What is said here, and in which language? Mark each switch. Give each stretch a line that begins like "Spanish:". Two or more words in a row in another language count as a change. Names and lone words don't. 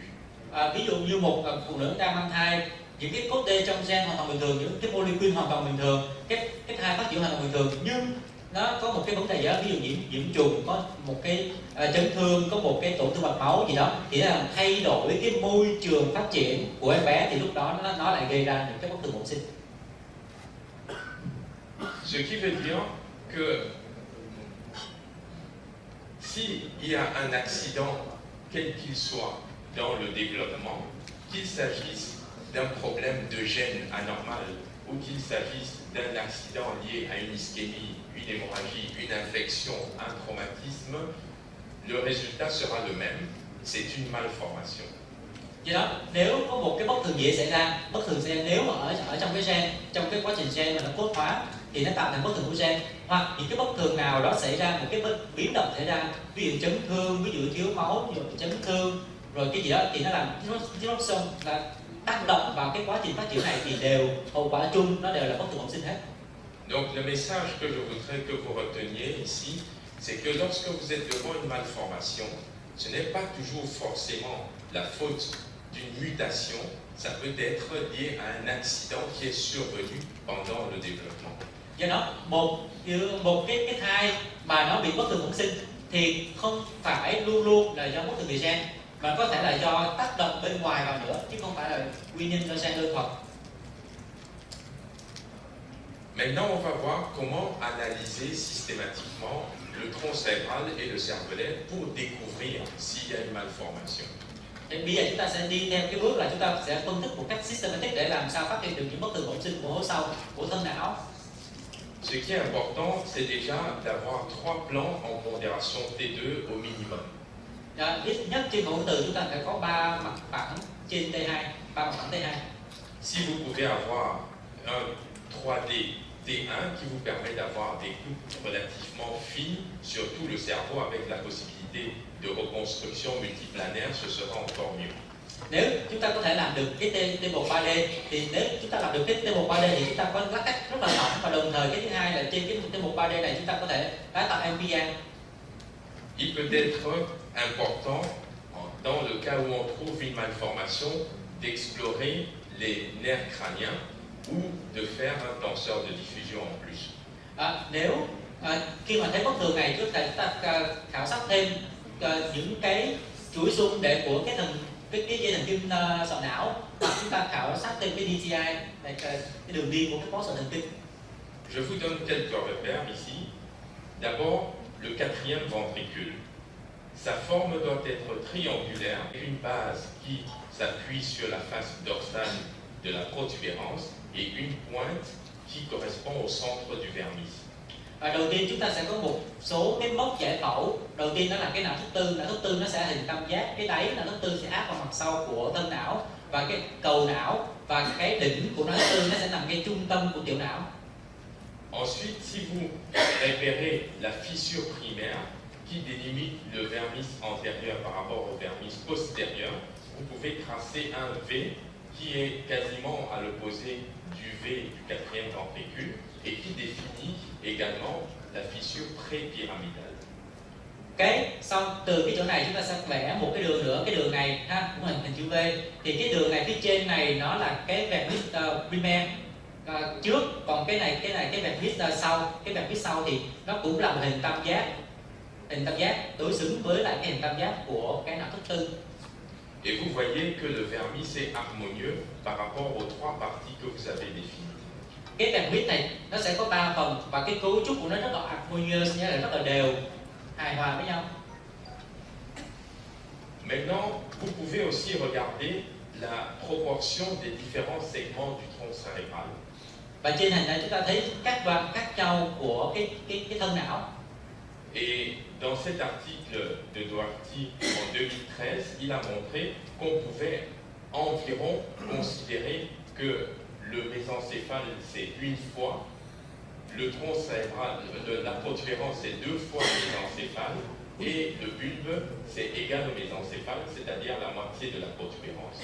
Vietnamese: Ví dụ như một phụ nữ đang mang thai, những cái code D trong gen hoàn toàn bình thường, những cái molecule hoàn toàn bình thường, cái thai phát triển hoàn toàn bình thường, nhưng nó có một cái vấn đề gì đó, ví dụ nhiễm trùng, có một cái chấn thương, có một cái tổn thương mạch máu gì đó, thì nó làm thay đổi cái môi trường phát triển của em bé, thì lúc đó nó lại gây ra những cái bất thường bẩm sinh.
French: Ce qui veut dire que s'il y a un accident, quel qu'il soit, dans le développement, qu'il s'agisse d'un problème de gène anormal ou qu'il s'agisse d'un accident lié à une ischémie, une hémorragie, une infection, un traumatisme, le résultat sera le même, c'est une malformation.
Vietnamese: Vậy đó, nếu có một cái bất thường gì xảy ra, bất thường gen nếu mà ở trong cái gen, trong cái quá trình gen mà nó cốt hóa thì nó tạo thành bất thường của gen, hoặc những cái bất thường nào đó xảy ra, một cái biến động xảy ra, ví dụ chấn thương, ví dụ thiếu máu, ví dụ chấn thương, rồi cái gì đó thì nó làm disruption, là tác động vào cái quá trình phát triển này, thì đều hậu quả chung nó đều là bất thường bẩm sinh hết.
French: Donc le message que je voudrais que vous reteniez ici, c'est que lorsque vous êtes devant une malformation, ce n'est pas toujours forcément la faute d'une mutation, ça peut être lié à un accident qui est survenu pendant le développement.
Vietnamese: Do đó một cái thai mà nó bị bất thường bẩm sinh thì không phải luôn luôn là do bất thường về gen, mà có thể là do tác động bên ngoài vào nữa, chứ không phải là nguyên nhân do gen đơn thuần.
French: Maintenant, on va voir comment analyser systématiquement le tronc cérébral et le cervelet pour découvrir s'il y a une malformation.
Vietnamese: Bây giờ chúng ta sẽ đi theo cái bước là chúng ta sẽ phân tích một cách systematic để làm sao phát hiện được những bất thường bẩm sinh của hố sau, của thân não.
French: Ce qui est important, c'est déjà d'avoir 3 plans en pondération T2 au minimum.
Vietnamese: Ít nhất trên hỗn từ chúng ta phải có 3 mặt phẳng trên T2, 3 mặt phẳng T2.
French: Si vous pouvez avoir un 3D T1 qui vous permet d'avoir des coupes relativement fines sur tout le cerveau avec la possibilité de reconstruction multiplanaire, ce sera encore mieux.
Vietnamese: Nếu chúng ta có thể làm được cái T1 3D thì nếu chúng ta làm được cái T1 3D thì chúng ta có lát cắt rất là rộng, và đồng thời cái thứ hai là trên cái T1 3D này chúng ta có thể tái tạo MPA.
French: Il peut être important, dans le cas où on trouve une malformation, d'explorer les nerfs crâniens ou de faire un tenseur de diffusion en plus.
Vietnamese: Nếu Khi mà thấy bất thường này, chúng ta khảo sát thêm những cái chuỗi xung để của cái dây thần kinh sọ não, hoặc chúng ta khảo sát thêm cái DTI, cái đường đi của cái bó sọ thần kinh.
French: Je vous donne quelques repères ici. D'abord, le quatrième ventricule. Sa forme doit être triangulaire, une base qui s'appuie sur la face dorsale de la protubérance et une pointe qui correspond au centre du vermis.
Vietnamese: Đầu tiên chúng ta sẽ có một số cái mốc giải phẫu. Đầu tiên đó là cái não thức tư nó sẽ hình tam giác, cái đáy não thức tư sẽ áp vào mặt sau của thân não, và cái cầu não và cái đỉnh của não thức tư nó sẽ nằm ngay trung tâm của tiểu não.
French: Ensuite, si vous repérez la fissure primaire qui délimite le vermis antérieur par rapport au vermis postérieur, vous pouvez tracer un V qui est quasiment à l'opposé du V du quatrième ventricule et qui définit également la fissure prépyramidale.
Vietnamese: Xong từ cái chỗ này chúng ta sẽ vẽ một cái đường nữa, cái đường này cũng hình chữ V. Thì cái đường này phía trên này nó là cái
French: vermis primaire
Vietnamese: trước, còn cái vermis sau, cái vermis sau thì nó cũng là một hình tam giác đối xứng với lại cái hình tam giác của cái não thức tư.
French: Et vous voyez que le vermis est harmonieux par rapport aux trois parties que vous avez définies.
Vietnamese: Cái vermis này nó sẽ có 3 phần và cái cấu trúc của nó rất là harmonious, nghĩa là rất là đều, hài hòa với nhau.
French: Maintenant, vous pouvez aussi regarder la proportion des différents segments du tronc cérébral.
Vietnamese: Và trên hình này chúng ta thấy các đoạn khác nhau của cái thân não.
French: Et dans cet article de Doherty en 2013, il a montré qu'on pouvait environ considérer que le mésencéphale c'est une fois, le tronc cérébral, la protubérance c'est 2 fois le mésencéphale, et le bulbe c'est égal au mésencéphale, c'est-à-dire la moitié de la protubérance.